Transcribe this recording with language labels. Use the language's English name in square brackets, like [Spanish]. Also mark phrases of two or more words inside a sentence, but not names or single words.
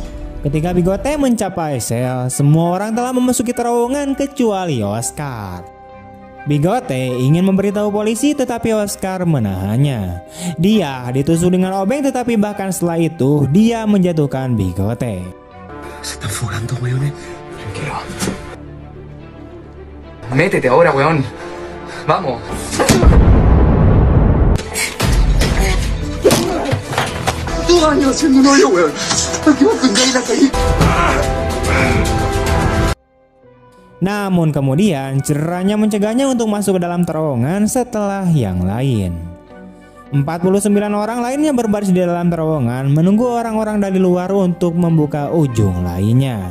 [Indonesian] Ketika Bigote mencapai sel, semua orang telah memasuki terowongan kecuali Oscar. Bigote ingin memberitahu polisi tetapi Oscar menahannya. Dia ditusuk dengan obeng tetapi bahkan setelah itu dia menjatuhkan Bigote. [Spanish] Se están fugando, weones. Tranquilo. Métete ahora, weón. Vamos. ¡Tu daño haciendo un hoyo, weón! ¡Aquí va a tener la calle! [Indonesian] Namun kemudian cederanya mencegahnya untuk masuk ke dalam terowongan setelah yang lain. 49 orang lainnya berbaris di dalam terowongan menunggu orang-orang dari luar untuk membuka ujung lainnya.